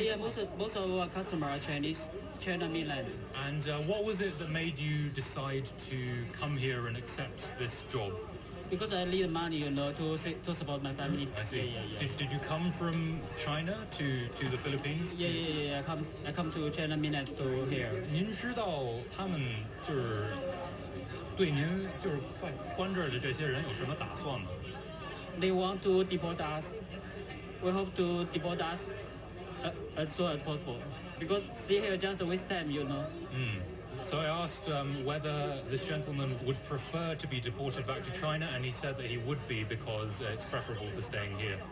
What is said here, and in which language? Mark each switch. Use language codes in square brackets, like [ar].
[en] Yeah, most of our customers are Chinese, China mainland. And what was it that made you decide to come here and accept this job? Because I need money, to support my family. I see. Yeah. Did you come from China to the Philippines? Yeah. I come to China mainland to here. [zh] 您知道他们就是对您就是在关这儿的这些人有什么打算吗？ [en] They want to deport us. We hope to deport us as soon as possible. Because stay here just a waste time, So I asked whether this gentleman would prefer to be deported back to China, and he said that he would be because it's preferable to staying here.